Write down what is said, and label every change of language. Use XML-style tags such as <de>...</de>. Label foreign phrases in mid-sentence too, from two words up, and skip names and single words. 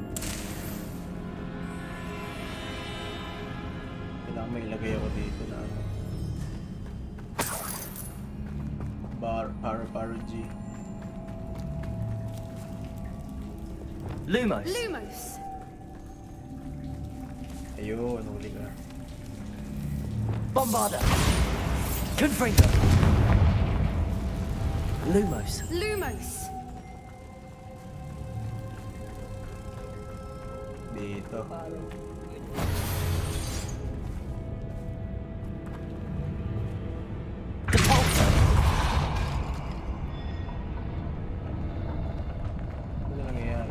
<tl>Kailangan may ilagay ako dito na ano. G. Lumos. Lumos. Ayun, huli ka. Bombarda. Confringo. Lumos. Lumos. Dito. Ano nangyayari?</tl>